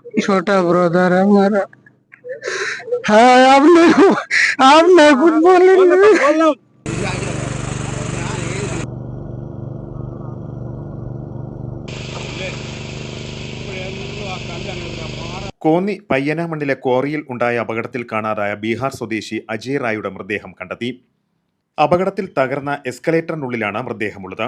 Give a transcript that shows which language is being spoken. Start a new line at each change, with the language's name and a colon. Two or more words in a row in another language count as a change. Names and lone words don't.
Hindi: छोटा ब्रदर है हमारा। हाँ, आपने कुछ बोले।
Malayalam: കോന്നി പയ്യനാമണ്ണിലെ ക്വാറിയിൽ ഉണ്ടായ അപകടത്തിൽ കാണാതായ ബീഹാർ സ്വദേശി അജയ് റായുടെ മൃതദേഹം കണ്ടെത്തി. അപകടത്തിൽ തകർന്ന എസ്കലേറ്ററിനുള്ളിലാണ് മൃതദേഹമുള്ളത്.